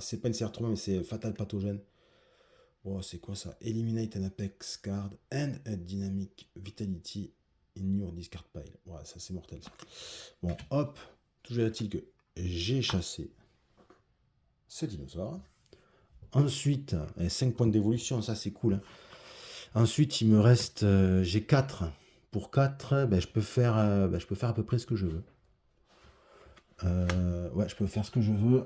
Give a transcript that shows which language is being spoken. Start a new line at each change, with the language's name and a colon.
French: C'est pas une sévère trauma, mais c'est fatal pathogène. Oh, c'est quoi ça?
English: Eliminate an apex card and a dynamic vitality in your discard pile.
French: Ouais, ça c'est mortel ça. Bon, hop. Toujours est-il que j'ai chassé ce dinosaure. Ensuite, 5 points d'évolution, ça c'est cool. Hein. Ensuite, il me reste... j'ai 4. Pour 4, ben, je peux faire à peu près ce que je veux. Ouais, je peux faire ce que je veux.